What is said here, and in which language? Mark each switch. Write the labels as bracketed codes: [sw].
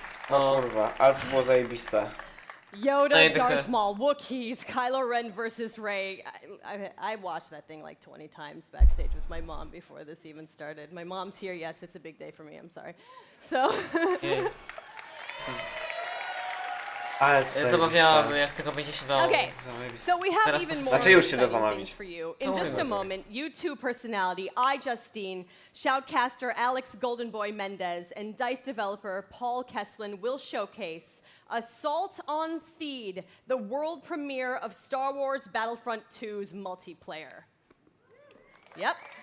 [pl] O kurwa, ale to było zajebiste. [en] Yoda, Darth Maul, Wookiees, Kylo Ren versus Rey. I watched that thing like 20 times backstage with my mom before this even started. My mom's here, yes, it's a big day for me, I'm sorry. So... [pl] Zamawiałam, jak tylko będzie się dało. [en] Okay, so we have even more exciting things for you. In just a moment, U2 personality iJustine, shoutcaster Alex Goldenboy Mendez, and DICE developer Paul Kesslin will showcase Assault on Theed, the world premiere of Star Wars Battlefront 2's multiplayer. Yep.